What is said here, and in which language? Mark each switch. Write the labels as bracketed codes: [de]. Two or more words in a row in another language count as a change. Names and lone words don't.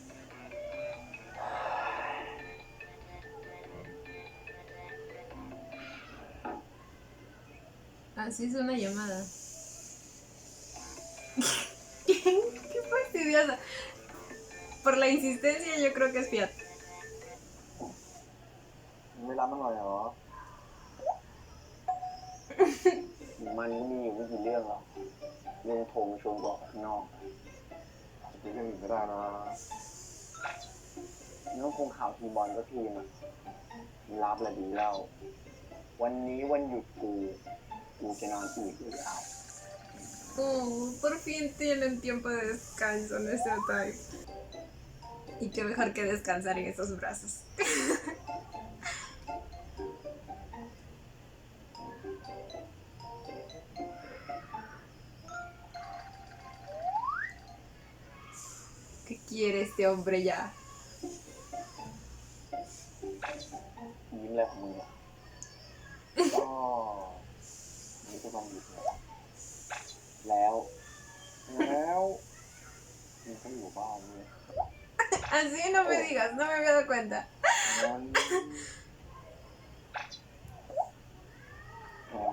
[es] Así es una llamada. Qué fastidiosa. Por la insistencia yo creo que es Fiat. [th] มึงไม่รับมันหน่อยเหรอ มันก็มีอยู่ไม่กี่เรื่องหรอกเรื่องโทรมาชวนกูออกไปข้างนอกจะเป็นเรื่องอื่นก็ได้นะเรื่องคงข่าวทีมบอลก็ทีมอะรับแหละดีแล้ว วันนี้วันหยุดกูจะนอนอีกหรือเปล่า [es] Oh, por fin tienen tiempo de descanso, no es Type. Y qué mejor que descansar en estos brazos. ¿Qué quiere este hombre ya? [th] ยิ้มอะไรของมึงอะก็นี่ก็ต้องหยุดแล้วมึงก็อยู่บ้านเนี่ย [es] Así no me digas, no me había dado cuenta. [th] งั้นมา